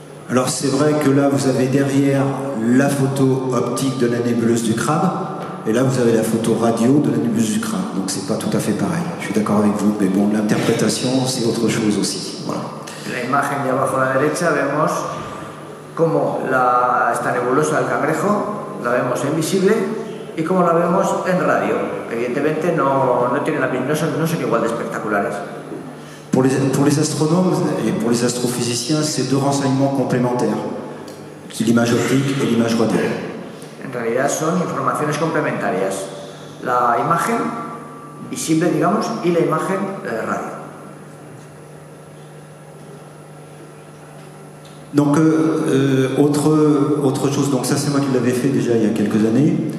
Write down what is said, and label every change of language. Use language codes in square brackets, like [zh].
[fr] Alors c'est vrai que là vous avez derrière la photo optique de la nébuleuse du Crabe, et là vous avez la photo radio de la nébuleuse du Crabe, donc c'est pas tout à fait pareil. Je suis d'accord avec vous, mais bon, l'interprétation c'est autre chose aussi. Voilà. [es] La imagen de abajo a la derecha vemos cómo esta nebulosa del Cangrejo la vemos en visible y cómo la vemos en radio. Evidentemente no son igual de espectaculares. [fr] Pour les astronomes et pour les astrophysiciens, c'est deux renseignements complémentaires. C'est l'image optique et l'image radio. [es] En realidad son informaciones complementarias. La imagen visible, digamos, y la imagen radio. [fr] Donc, autre chose, donc ça c'est moi qui l'avais fait déjà il y a quelques années.